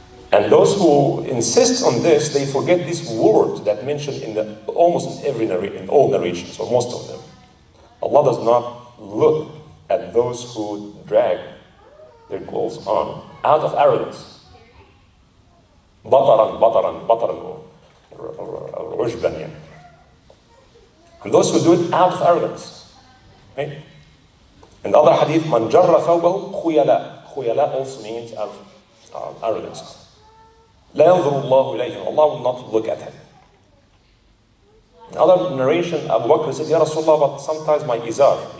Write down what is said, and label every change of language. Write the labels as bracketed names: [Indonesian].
[English] And those who insist on this, they forget this word that mentioned in almost in all narrations, or most of them. Allah does not look at those who drag their clothes on out of arrogance. [Arabic] بطرا or عجبا. [English] And those who do it out of arrogance. Right? In the other hadith, [Arabic] من جر ثوبه خيلاء. [English] خيلاء also means arrogance. [Arabic] لا ينظر الله إليه. [English] Allah will not look at him. In other narration, Abu Bakr said, Ya Rasulullah, but sometimes my izar.